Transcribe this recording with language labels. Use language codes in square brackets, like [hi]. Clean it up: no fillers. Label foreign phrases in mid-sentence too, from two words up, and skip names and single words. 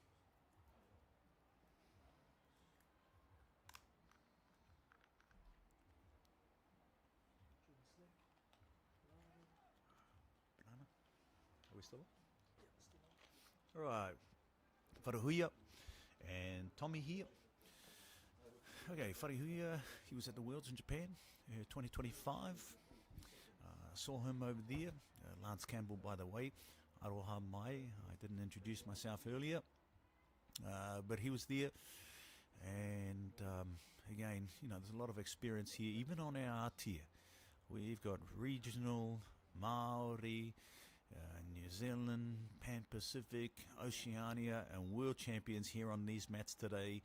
[en] Are we still on? All right, Wharahuia and Tommy here. Okay, Wharahuia, he was at the Worlds in Japan, 2025. Saw him over there. Lance Campbell, by the way. [mi] Aroha mai. [en] I didn't introduce myself earlier, but he was there. And again, you know, there's a lot of experience here, even on our tier. We've got regional, Māori, New Zealand, Pan-Pacific, Oceania, and world champions here on these mats today.